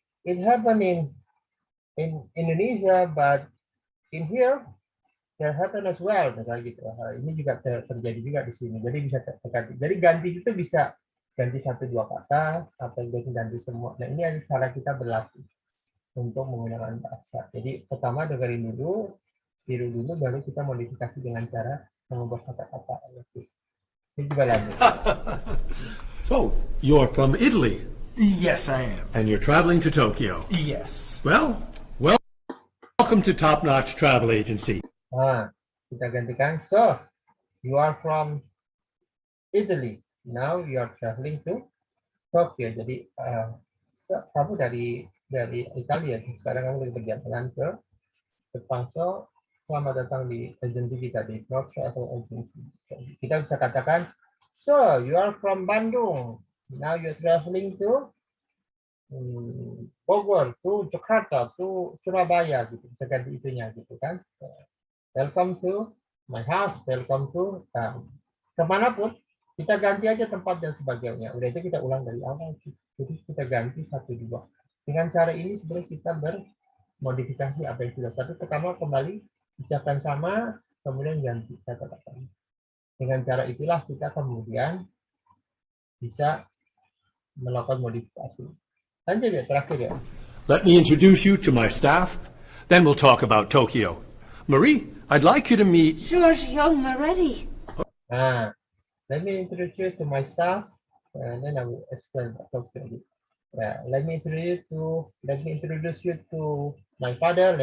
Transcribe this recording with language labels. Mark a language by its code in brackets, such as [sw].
[en] It happen in Indonesia but in here there happen as well, [id] misalnya gitu. Ini juga terjadi juga di sini. Jadi bisa terganti. Jadi ganti itu bisa ganti 1-2 kata atau ganti semua. Nah ini cara kita berlatih. untuk menggunakan bahasa. Jadi pertama dengerin dulu, tiru dulu, baru kita modifikasi dengan cara mengubah kata-kata. Ini juga lanjut. [en] So, you're from Italy, Yes, I am. and you're traveling to Tokyo. Yes. Well, welcome to Top Notch Travel Agency. Nah, [id] kita gantikan. [en] So, you are from Italy. Now you are traveling to Tokyo. [id] Jadi kamu dari Italia. Sekarang kamu lagi berjalan ke Jepang. So, selamat datang di agensi kita, di North Travel Agency. [en] So, [id] kita bisa katakan, [en] so you are from Bandung. Now you're traveling to Bogor, to Jakarta, to Surabaya, gitu. [id] Bisa ganti itunya, gitu kan. [en] Welcome to my house, welcome to [id] kemanapun, kita ganti aja tempat dan sebagainya. Udah itu kita ulang dari awal. Jadi kita ganti 1, 2. Dengan cara ini sebenarnya kita bermodifikasi apa yang sudah. Tapi pertama kembali ucapkan sama, kemudian ganti kata-kata. Dengan cara itulah kita kemudian bisa melakukan modifikasi. Lanjut ya, terakhir ya. [en] Let me introduce you to my staff, then we'll talk about Tokyo. Marie, I'd like you to meet... Giorgio Moretti. Let me introduce you to my staff, and then I will explain about Tokyo. Let me introduce you to my father.